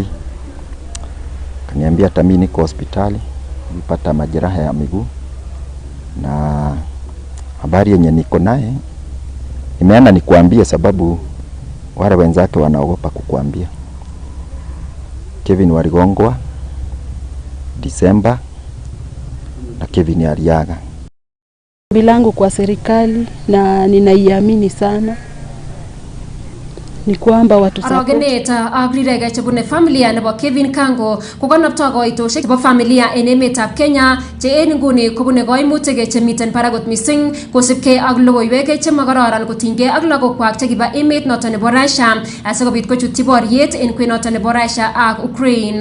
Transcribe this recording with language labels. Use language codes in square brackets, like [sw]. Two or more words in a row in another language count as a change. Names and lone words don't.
[sw] Kaniambia hata mimi niko hospitali, nilipata majeraha ya miguu na habari yenye niko naye nimeana nikuambie sababu wale wenzake wanaogopa kukuambia. Kevin waligongwa December na Kevin aliaga. Bilangu kwa serikali na ninaiamini sana ni kwamba watu [kln] orogenet ak rirege chebune familia nebo Kevin Kango kokonopto koitoshek chebo familia en emetab Kenya che en nguni kobune koimutik chemiten paragot missing kosipkei ak logoiwek chemakororon kotinygei ak lagokwak chekiba emet noton nebo Russia asikobit kochutyi boriet en kwenoton nebo Russia ak Ukraine.